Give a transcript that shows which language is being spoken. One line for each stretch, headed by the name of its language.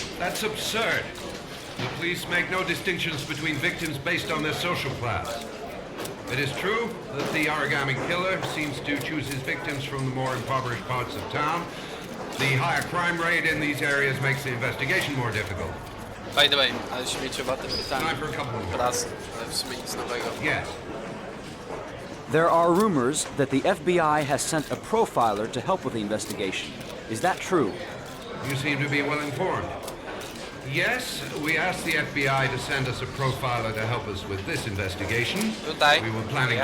English: That's absurd. The police make no distinctions between victims based on their social class. It is true that the origami killer seems to choose his victims from the more impoverished parts of town. The higher crime rate in these areas makes the investigation more difficult. By the way,
Polish: ale śmieciowate pytanie.
English: Time for a couple more.
Polish: Raz, ale w sumie nic nowego.
English: Yes. There are rumors that the FBI has sent a profiler to help with the investigation. Is that true? You seem to be well informed. Yes, we asked the FBI to send us a profiler to help us with this investigation.
Polish: Tutaj.
English: We were planning to